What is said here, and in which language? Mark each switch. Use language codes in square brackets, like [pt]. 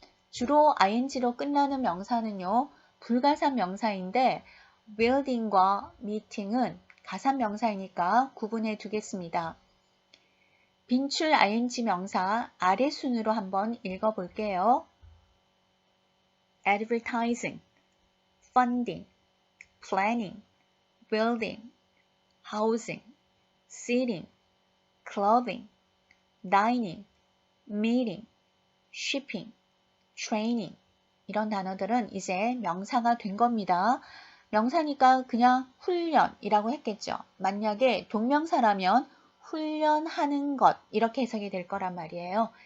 [ko] 주로 ing로 끝나는 명사는요. 불가산 명사인데 building과 meeting은 가산 명사이니까 구분해 두겠습니다. 빈출 ing 명사 아래 순으로 한번 읽어볼게요. [en] advertising, funding, planning, building, housing, seating, clothing, dining, meeting, shipping, training [ko] 이런 단어들은 이제 명사가 된 겁니다. 명사니까 그냥 훈련이라고 했겠죠. 만약에 동명사라면 훈련하는 것 이렇게 해석이 될 거란 말이에요.